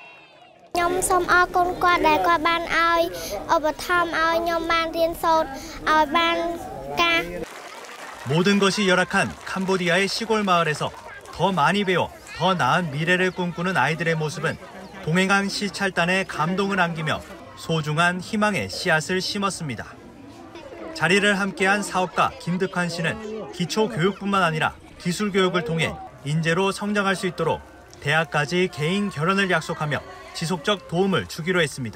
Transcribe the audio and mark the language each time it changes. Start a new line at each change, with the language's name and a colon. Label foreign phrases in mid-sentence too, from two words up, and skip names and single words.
Khmer: ខ្ញុំខ្ញុំសូមអរគុណគាត់ដែលគាត់បានឲ្យឧបត្ថម្ភឲ្យខ្ញុំបានរៀនសូត្រឲ្យបានការ
Korean: 모든 것이 열악한 캄보디아의 시골 마을에서 더 많이 배워 더 나은 미래를 꿈꾸는 아이들의 모습은 동행한 시찰단에 감동을 안기며 소중한 희망의 씨앗을 심었습니다. 자리를 함께한 사업가 김득환 씨는 기초교육뿐만 아니라 기술교육을 통해 인재로 성장할 수 있도록 대학까지 개인 결혼을 약속하며 지속적 도움을 주기로 했습니다.